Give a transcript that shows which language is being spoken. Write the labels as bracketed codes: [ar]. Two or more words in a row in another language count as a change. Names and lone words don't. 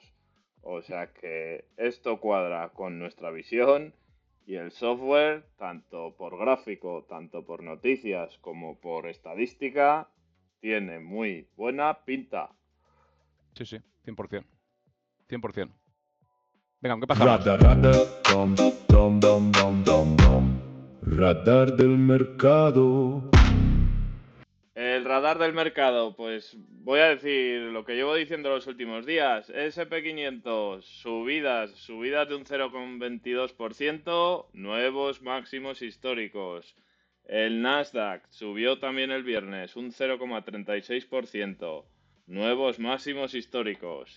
[es] O sea que esto cuadra con nuestra visión y el software, tanto por gráfico, tanto por noticias como por estadística, tiene muy buena pinta. Sí, sí, 100%. 100%. Venga, ¿con qué pasamos? Radar, radar, dom, dom, dom, dom, dom, dom. Radar del mercado. El radar del mercado, pues voy a decir lo que llevo diciendo los últimos días. SP500, subidas de un 0,22%, nuevos máximos históricos. El Nasdaq subió también el viernes un 0,36%, nuevos máximos históricos.